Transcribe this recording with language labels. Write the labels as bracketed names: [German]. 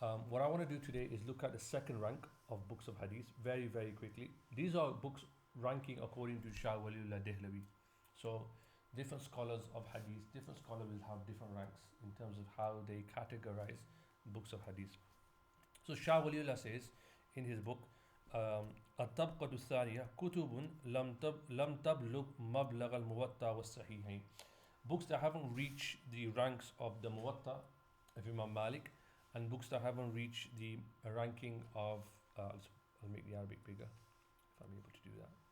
[English] What I want to do today is look at the second rank of books of Hadith very, very quickly. These are books ranking according to Shah Waliullah Dehlavi. So different scholars of Hadith, different scholars will have different ranks in terms of how they categorize books of Hadith. So Shah Waliullah says in his book, [Arabic] الطبقة الثانية كتب لم تبلغ مبلغ الموطأ والصحيحين. [English] Books that haven't reached the ranks of the Muwatta of Imam Malik, and books that haven't reached the ranking of I'll make the Arabic bigger if I'm able to do that.